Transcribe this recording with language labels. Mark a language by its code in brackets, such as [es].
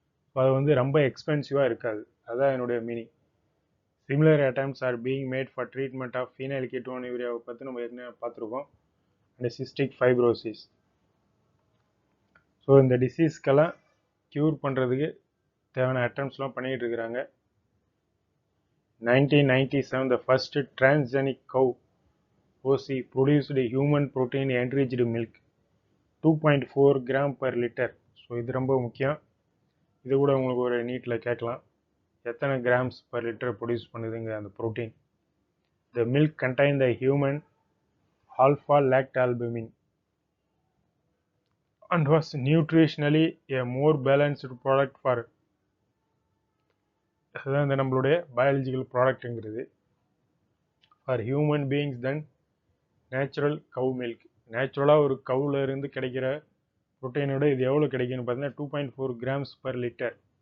[ta] So அது வந்து ரொம்ப எக்ஸ்பென்சிவாக இருக்காது, அதுதான் என்னுடைய meaning. [en] similar attempts are being made for treatment of phenyl கீட்டோனூரியாவை [ta] பற்றி நம்ம ஏற்கனவே பார்த்துருக்கோம், அண்ட் சிஸ்டிக் ஃபைப்ரோசிஸ். ஸோ இந்த டிசீஸ்க்கெல்லாம் க்யூர் பண்ணுறதுக்கு தேவையான அட்டம்ப்ட்ஸ்லாம் பண்ணிகிட்டு இருக்கிறாங்க. [en] 1997 the first transgenic cow OC produced human protein enriched milk 2.4 gram per liter. [ta] So இது ரொம்ப முக்கியம், இது கூட உங்களுக்கு ஒரு நீட்டில் கேட்கலாம், எத்தனை கிராம்ஸ் பர் லிட்டர் ப்ரொடியூஸ் பண்ணுதுங்க அந்த protein. [en] The milk contain the human alpha lactalbumin and was nutritionally a more balanced product for. [ta] அதுதான் இந்த நம்மளுடைய biological ப்ராடக்ட்டுங்கிறது. [en] for human beings then natural cow milk, [ta] நேச்சுரலாக ஒரு கவுல இருந்து கிடைக்கிற ப்ரோட்டீனோட இது எவ்வளோ கிடைக்குன்னு பார்த்தீங்கன்னா 2.4 கிராம்ஸ் பர் லிட்டர்.